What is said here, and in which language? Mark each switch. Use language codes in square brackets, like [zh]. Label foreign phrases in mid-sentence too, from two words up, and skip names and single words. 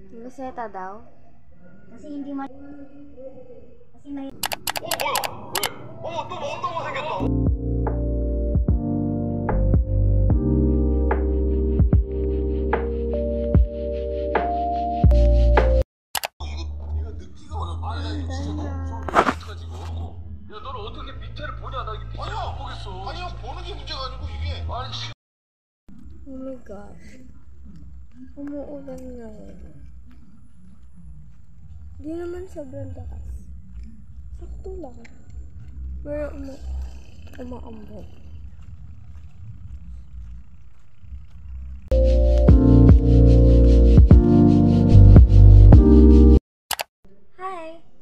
[tl] Luceta daw? Kasi hindi kasi may [ko] 이거 느끼가 어려워. 아니 나 이거 진짜 어떡하지 이거? 야 너는 어떻게 밑에를 보냐? 나 이게 밑에를 못 보겠어. 아니야 보는 게 문제가 아니고 이게 아니 씨. [en] Oh my gosh. [tl] Umuulan na rin. Di naman sobrang lakas. Sakto lang. Pero umaambot. Hi!